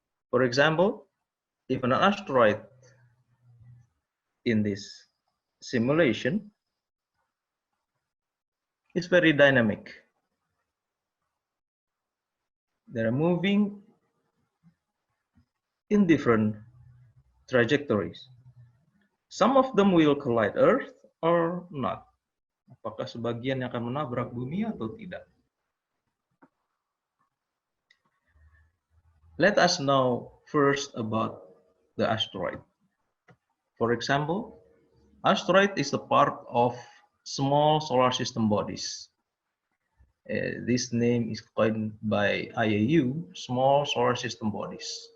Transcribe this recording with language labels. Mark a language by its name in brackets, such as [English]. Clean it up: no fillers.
[English] For example, if an asteroid in this simulation is very dynamic, they are moving in different trajectories. Some of them will collide Earth or not. [Indonesian] Apakah sebagian yang akan menabrak bumi atau tidak? [English] Let us know first about the asteroid. For example, asteroid is a part of small solar system bodies. This name is coined by IAU, small solar system bodies.